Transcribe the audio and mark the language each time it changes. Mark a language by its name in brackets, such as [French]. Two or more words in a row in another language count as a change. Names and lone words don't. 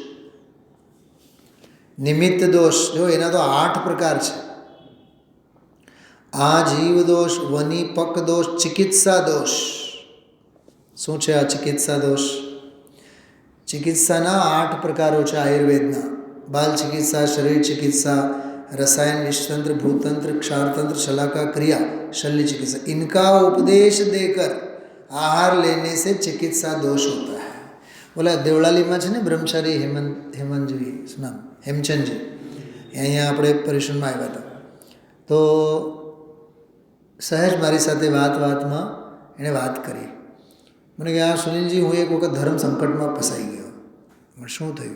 [Hindi] निमित्त दोष जो एना तो 8 प्रकार है. आजीव दोष, वनिपक दोष, चिकित्सा दोष. [Gujarati] શું છે આ ચિકિત્સા દોષ? ચિકિત્સાના 8 પ્રકારો છે આયુર્વેદના. બાલ ચિકિત્સા, શરીર ચિकित्सा, [Hindi] रसायन, विषतंत्र, भूतंत्र, क्षारतंत्र, शलाका क्रिया, शल्य चिकित्सा, इनका उपदेश देकर आहार लेने से चिकित्सा दोष होता है. [Gujarati] बोला देवळालीમાં છે ને બ્રહ્મચારી હેમંતજી શું નામ હેમચંદજી અહીંયા આપણે પરિશ્રમમાં આવ્યા હતા તો સહેજ મારી સાથે વાતમાં એણે વાત કરી. મને કે આ સુનિલજી હું એક વખત ધર્મ સંકટમાં ફસાઈ ગયો. શું થયું?